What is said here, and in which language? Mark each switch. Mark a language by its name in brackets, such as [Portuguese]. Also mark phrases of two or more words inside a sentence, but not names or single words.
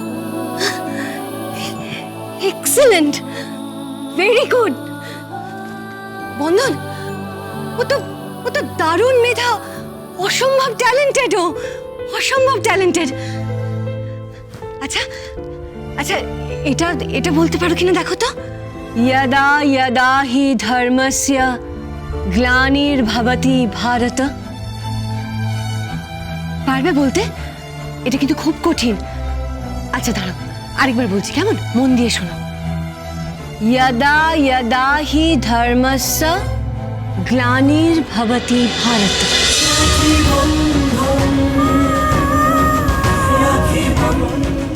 [English] Excellent, very good. [Bangla] বন্ধন, ও তো দারুণ মেধা, অসম্ভব ট্যালেন্টেড, অসম্ভব ট্যালেন্টেড। আচ্ছা এটা বলতে পারো কিনা দেখো তো। [Sanskrit] यदा यदा हि धर्मस्य ग्लानिर्भवति भारत। [Bangla] পারবে বলতে? এটা কিন্তু খুব কঠিন। আচ্ছা দাঁড়াও, আরেকবার বলছি, কেমন? মন দিয়ে শোনো। [Sanskrit] यदा यदा हि धर्मस्य ग्लानिर्भवति भारत।